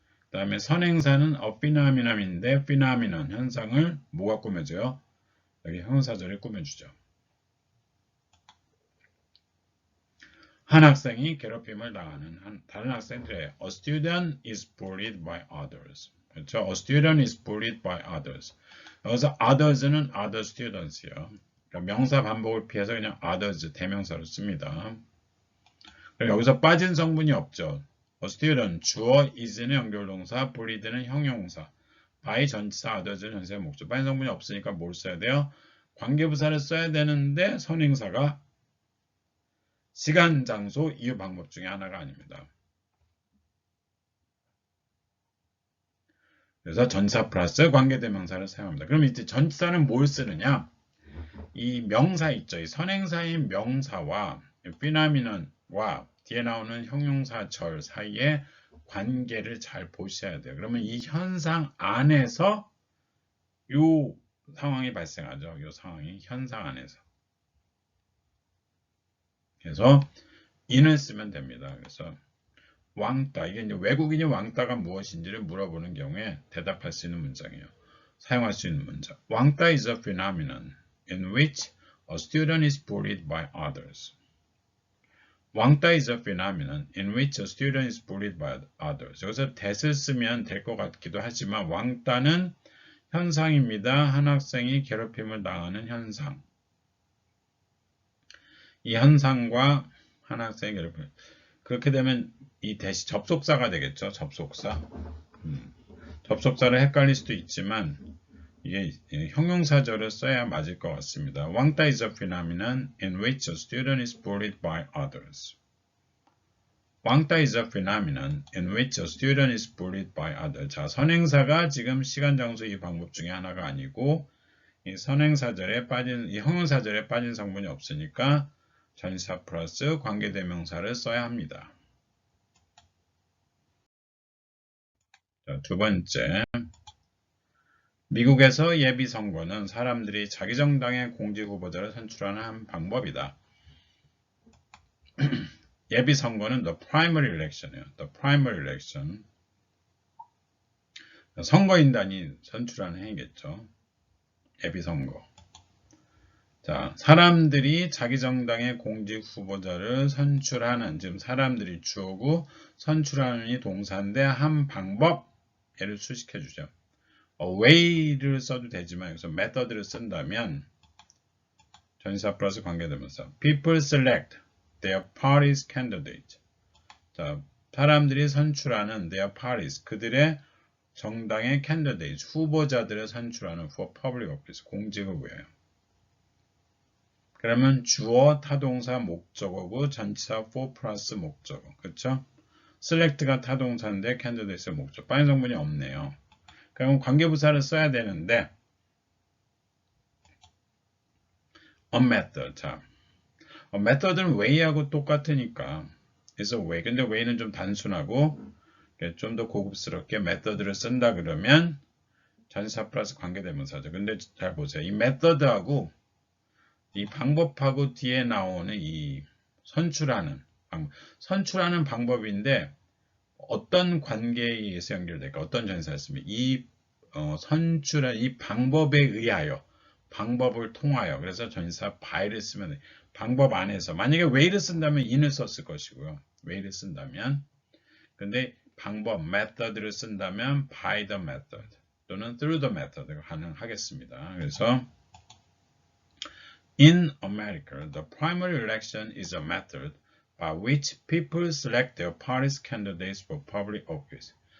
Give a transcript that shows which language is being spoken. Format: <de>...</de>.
<ko>그 다음에 선행사는 a phenomenon인데 phenomenon 현상을 뭐가 꾸며줘요? 여기 형용사절이 꾸며주죠. 한 학생이 괴롭힘을 당하는 다른 학생들의</ko> <en>A student is bullied by others.</en> <ko>그렇죠?</ko> <en>A student is bullied by others.</en> <ko>여기서 others는 other students예요. 그러니까 명사 반복을 피해서 그냥 others 대명사로 씁니다. 여기서 빠진 성분이 없죠. A student, 주어 is는 연결동사, bullied는 형용사, by 전치사, others는 현재 목적. 빠진 성분이 없으니까 뭘 써야 돼요? 관계부사를 써야 되는데 선행사가 시간, 장소, 이유, 방법 중에 하나가 아닙니다. 그래서 전사 플러스 관계대명사를 사용합니다. 그럼 이제 전치사는 뭘 쓰느냐? 이 명사 있죠. 이 선행사인 명사와 phenomenon과 뒤에 나오는 형용사절 사이에 관계를 잘 보셔야 돼요. 그러면 이 현상 안에서 이 상황이 발생하죠. 이 상황이 현상 안에서. 그래서 in을 쓰면 됩니다. 그래서 왕따, 이게 이제 외국인이 왕따가 무엇인지를 물어보는 경우에 대답할 수 있는 문장이에요. 사용할 수 있는 문장.</ko> <en>왕따 is a phenomenon in which a student is bullied by others. 왕따 is a phenomenon in which a student is bullied by others.</en> <ko>여기서 that을 쓰면 될 것 같기도 하지만 왕따는 현상입니다. 한 학생이 괴롭힘을 당하는 현상. 이 현상과 한 학생이 괴롭힘. 그렇게 되면 이 대시 접속사가 되겠죠. 접속사. 접속사를 헷갈릴 수도 있지만 이게 형용사절을 써야 맞을 것 같습니다.</ko> <en>왕따 is a phenomenon in which a student is bullied by others. 왕따 is a phenomenon in which a student is bullied by others.</en> <ko>자, 선행사가 지금 시간, 장소 이 방법 중에 하나가 아니고 이 선행사절에 빠진 이 형용사절에 빠진 성분이 없으니까 전치사 플러스 관계대명사를 써야 합니다. 자, 두 번째. 미국에서 예비선거는 사람들이 자기 정당의 공직후보자를 선출하는 한 방법이다. 예비선거는</ko> <en>the primary election</en> <ko>이에요.</ko> <en>the primary election.</en> <ko>선거인단이 선출하는 행위겠죠. 예비선거. 자, 사람들이 자기 정당의 공직후보자를 선출하는, 지금 사람들이 주어고 선출하는 이 동사인데 한 방법, 얘를 수식해주죠. way를 써도 되지만 여기서 method를 쓴다면 전치사 플러스 관계대명사</ko> <en>people select their party's candidate.</en> <ko>자, 사람들이 선출하는 their parties, 그들의 정당의 candidates, 후보자들을 선출하는 for public office, 공직을 위하여. 그러면 주어, 타동사, 목적어고 전치사 for 플러스 목적어. 그렇죠? select가 타동사인데 candidates의 목적. 빠진 성분이 없네요. 그럼 관계부사를 써야 되는데 a method. 자, method는 way하고 똑같으니까</ko> <en>is a way.</en> <ko>근데 way는 좀 단순하고 좀 더 고급스럽게 method를 쓴다 그러면 전치사 플러스 관계대명사죠. 근데 잘 보세요. 이 method하고 이 방법하고 뒤에 나오는 이 선출하는 방법인데 어떤 관계에 의해서 연결될까? 어떤 전치사였습니까? 이 선출한 이 방법에 의하여, 방법을 통하여. 그래서 전치사 by를 쓰면 돼. 방법 안에서. 만약에 way를 쓴다면 in을 썼을 것이고요. way를 쓴다면. 근데 방법, method를 쓴다면</ko> <en>by the method</en> <ko>또는</ko> <en>through the method</en> <ko>가 가능하겠습니다. 그래서</ko> <en>In America, the primary election is a method by which people select their party's candidates for public office.</en>